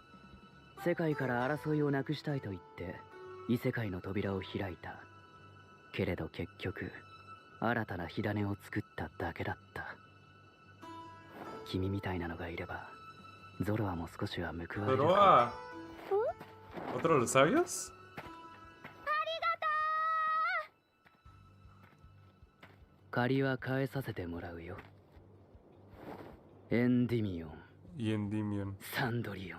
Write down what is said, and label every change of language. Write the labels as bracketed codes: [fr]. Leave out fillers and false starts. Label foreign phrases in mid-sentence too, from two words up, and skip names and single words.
[ja] 世界から争いをなくしたいと言って異世界の扉を開いた。けれど結局新たな火種を作っただけだった。君みたいなのがいればゾロアも少しは報われる。 [es] ゾロア ？¿Otro de los sabios? [ja] 借りは返させてもらうよ。エンディミオン。 [es] Y Endymion. [ja] サンドリオン。